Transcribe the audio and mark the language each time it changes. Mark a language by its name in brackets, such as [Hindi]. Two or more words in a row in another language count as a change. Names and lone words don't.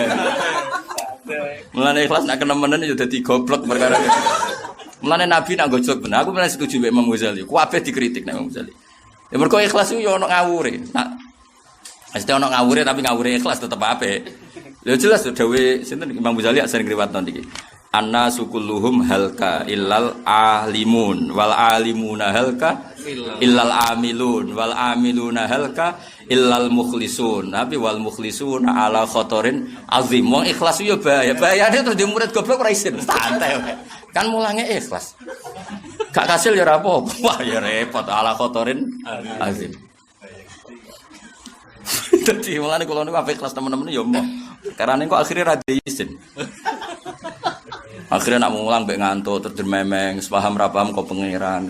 [Javanese] Mulane ikhlas nek kenemenen ya dadi goblok perkara. Mulane Nabi nak gojlok bener, aku pernah setuju mbek Imam Ghazali. Kabeh dikritik nek Imam Ghazali. Ya mergo ikhlas iku yo ono ngawure. Nah, mesti ono ngawure tapi ngawure ikhlas tetep apik. Lha jelas dawuh sinten Imam Ghazali sering riwayatno niki. [Arabic] الناس كلهم هلكى إلا العالمون والعالمون هلكى إلا العاملون والعاملون هلكى إلا المخلصون. Tapi والمخلصون على خطر عظيم. [Javanese] Wong ikhlas yo bahaya. Bahayane terus di murid goblok ora isin. Santai wae. Kan mulange ikhlas. Gak kasil ya ora apa-apa. Wah ya repot [Arabic] على خطر عظيم. [Javanese] Dadi mulane kula niku ape ikhlas temen-temen ya mau. Karena kok akhirnya ra isin. Akhirnya nak mulang mbek ngantuk terus dermemeng, sepaham ra paham kok pangeran.